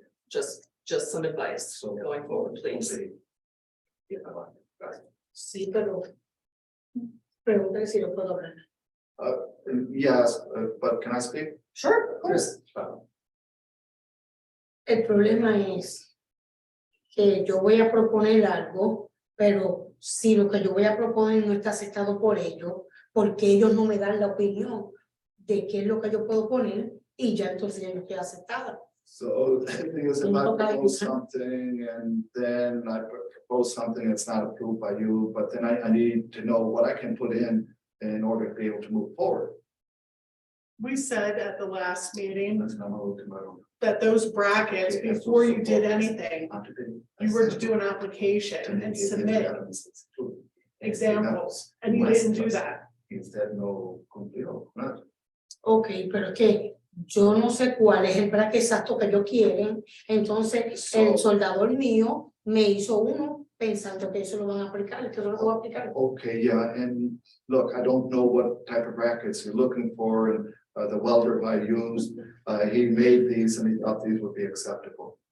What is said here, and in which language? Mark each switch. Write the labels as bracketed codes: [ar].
[en] Just some advice going forward, please. [es] Sí, pero pregúntale si lo puedo hablar. [en] Yes, but can I speak? Sure, of course. [es] El problema es que yo voy a proponer algo, pero si lo que yo voy a proponer no está aceptado por ellos, porque ellos no me dan la opinión de qué es lo que yo puedo poner y ya entonces ya no queda aceptada. [en] So the thing is, if I propose something and then I propose something that's not approved by you, but then I need to know what I can put in order to be able to move forward. we said at the last meeting That's not what tomorrow. that those brackets, before you did anything, you were to do an application and submit examples, and you didn't do that. [es] Instead, no cumplió, no. Ok, pero es que yo no sé cuál es el bracket exacto que ellos quieren, entonces el soldador mío me hizo uno, pensando que eso lo van a aplicar, que no lo va a aplicar. [en] Okay, yeah, and look, I don't know what type of brackets you're looking for, and the welder I used, he made these and he thought these would be acceptable.